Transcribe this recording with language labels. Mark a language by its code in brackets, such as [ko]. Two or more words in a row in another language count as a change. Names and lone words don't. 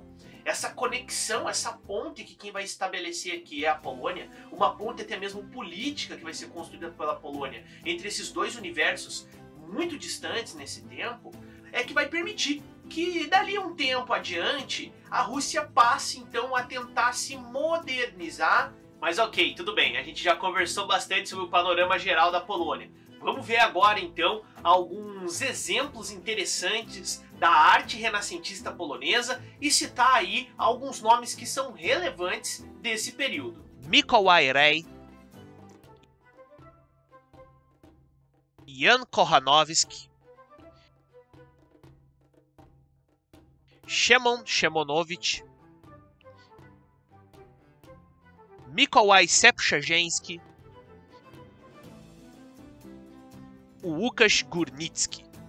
[pt] Essa conexão, essa ponte que quem vai estabelecer aqui é a Polônia, uma ponte até mesmo política que vai ser construída pela Polônia entre esses dois universos muito distantes nesse tempo, é que vai permitir que dali um tempo adiante a Rússia passe então a tentar se modernizar. Mas ok, tudo bem, a gente já conversou bastante sobre o panorama geral da Polônia. Vamos ver agora então alguns exemplos interessantes da arte renascentista polonesa e citar aí alguns nomes que são relevantes desse período. Mikołaj Rey, Jan Kochanowski, Szymon Szymonowicz, Mikołaj Sepszejeński, Łukasz Górnicki.